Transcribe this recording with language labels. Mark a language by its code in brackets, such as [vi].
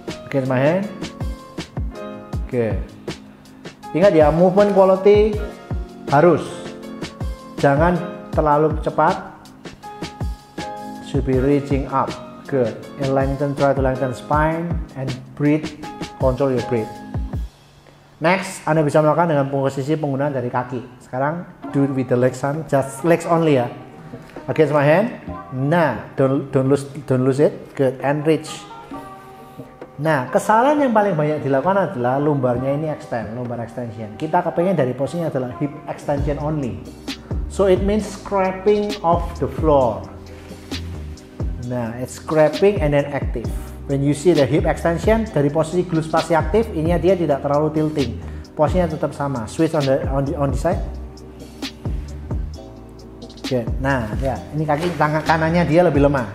[en] Against my hand. [id] Oke. Ingat ya, movement quality harus. Jangan terlalu cepat. [en] Should be reaching up. Good. And lengthen, try to lengthen spine and breathe. Control your breath. [id] Next, Anda bisa melakukan dengan posisi penggunaan dari kaki. [en] Sekarang do it with the legs, just legs only ya. Against my hand. Nah, don't lose it. Good. And reach. [id] Nah, kesalahan yang paling banyak dilakukan adalah lumbarnya ini extend, lumbar extension. Kita kepengen dari posisinya adalah hip extension only. [en] So it means scraping off the floor. Nah, it's scraping and then active. When you see the hip extension [id] dari posisi glutes pasti aktif, ini dia tidak terlalu tilting. Posisinya tetap sama. [en] Switch on the side. [id] Good. Nah, ya, ini kaki tangan kanannya dia lebih lemah.